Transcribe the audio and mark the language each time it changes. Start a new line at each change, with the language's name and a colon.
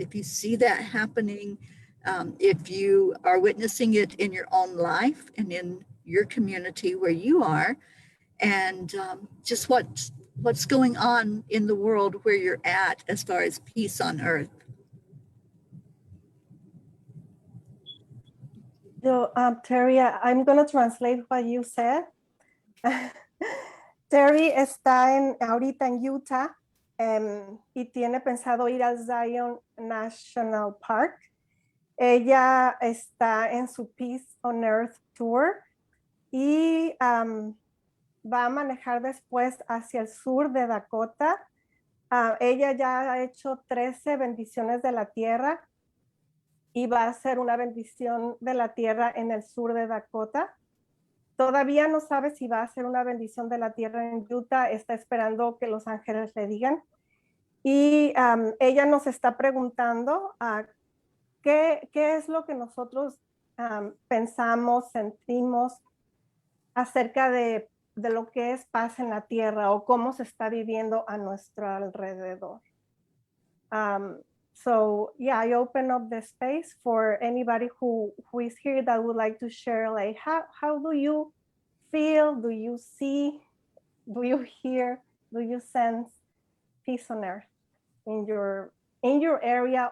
English: If you see that happening, if you are witnessing it in your own life and in your community where you are, and just what's going on in the world where you're at as far as peace on earth. So, Terry, I'm going to translate what you said.
Spanish: Terry está ahorita en Utah y tiene pensado ir al Zion National Park. Ella está en su Peace on Earth Tour y va a manejar después hacia el sur de Dakota. Ella ya ha hecho 13 bendiciones de la tierra y va a hacer una bendición de la tierra en el sur de Dakota. Todavía no sabe si va a hacer una bendición de la tierra en Utah, está esperando que los ángeles le digan. Y ella nos está preguntando qué es lo que nosotros pensamos, sentimos acerca de lo que es paz en la tierra o cómo se está viviendo a nuestro alrededor.
English: So yeah, I open up the space for anybody who is here that would like to share, like, how do you feel? Do you see? Do you hear? Do you sense peace on earth in your area?